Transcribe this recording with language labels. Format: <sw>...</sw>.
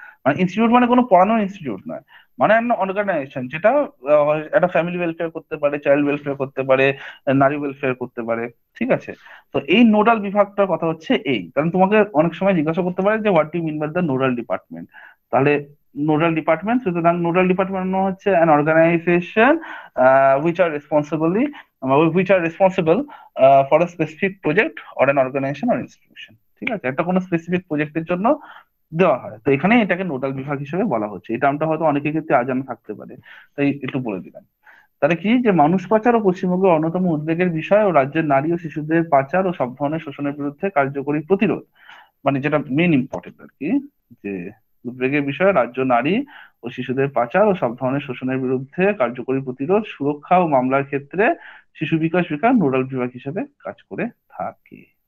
<bn>মানে ইনস্টিটিউট মানে কোনো পড়ানোর ইনস্টিটিউট নয়, মানে একটা অর্গানাইজেশন যেটা একটা ফ্যামিলি ওয়েলফেয়ার করতে পারে, চাইল্ড ওয়েলফেয়ার করতে পারে, নারী ওয়েলফেয়ার করতে পারে। ঠিক আছে, তো এই নোডাল বিভাগটার কথা হচ্ছে এই, কারণ তোমাকে অনেক সময় জিজ্ঞাসা করতে পারে যে</bn> <en>What do mean by the nodal department.</en> <bn>তাহলে নোডাল ডিপার্টমেন্ট, সুতরাং নোডাল ডিপার্টমেন্ট হচ্ছে</bn> <en>an organization which are responsibly which are responsible for a specific project or an organization or institution।</en> <bn>ঠিক আছে, একটা কোনো স্পেসিফিক প্রজেক্টের জন্য দেওয়া হয়, তো এখানে এটাকে নোডাল বিভাগ হিসেবে বলা হচ্ছে। এই টার্মটা হয়তো অনেকের ক্ষেত্রে অজানা থাকতে পারে, তাই একটু বলে দিলাম। তাহলে কি যে মানুষ পাচার ও পশ্চিমবঙ্গের অন্যতম উদ্বেগের বিষয় ও রাজ্যের নারী ও শিশুদের পাচার ও সব ধরনের শোষণের বিরুদ্ধে কার্যকরী প্রতিরোধ, মানে যেটা মেন ইম্পর্টেন্ট আর কি, যে উদ্বেগের বিষয় রাজ্য নারী ও শিশুদের পাচার ও সব ধরনের শোষণের বিরুদ্ধে কার্যকরী প্রতিরোধ, সুরক্ষা ও মামলার ক্ষেত্রে শিশু বিকাশ বিভাগ নোডাল বিভাগ হিসেবে কাজ করে থাকে।</bn>